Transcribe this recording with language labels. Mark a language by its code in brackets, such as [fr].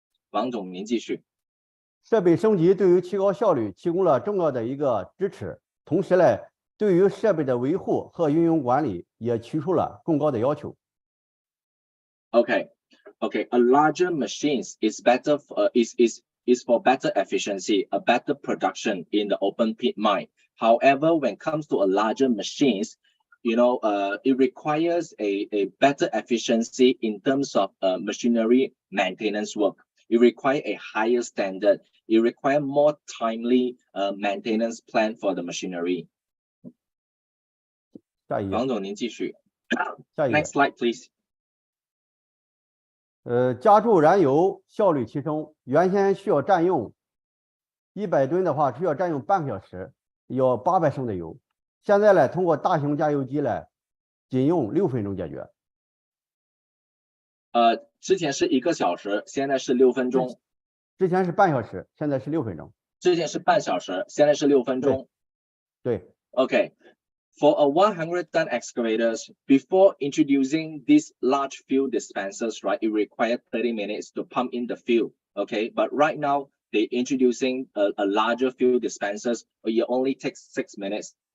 [zh] 王总，您继续。设备升级对于提高效率提供了重要的一个支持，同时呢，对于设备的维护和运用管理也提出了更高的要求。 [en] Okay, a larger machines is better is for better efficiency, a better production in the open pit mine. However, when it comes to a larger machines, it requires a better efficiency in terms of machinery maintenance work. It requires a higher standard. It requires more timely maintenance plan for the machinery. [zh] 下一页。王总，您继续。下一页。 [en] Next slide, please. [zh] 加注燃油效率提升，原先需要占用100吨的话，需要占用半个小时，要800升的油。现在呢，通过大型加油机呢，仅用6分钟解决。之前是1个小时，现在是6分钟。之前是半小时，现在是6分钟。之前是半小时，现在是6分钟。对。 [en] Okay. For a 100-ton excavators, before introducing these large fuel dispensers, right, it required 30 minutes to pump in the fuel, okay? But right now, they're introducing a larger fuel dispensers, it only takes 6 minutes.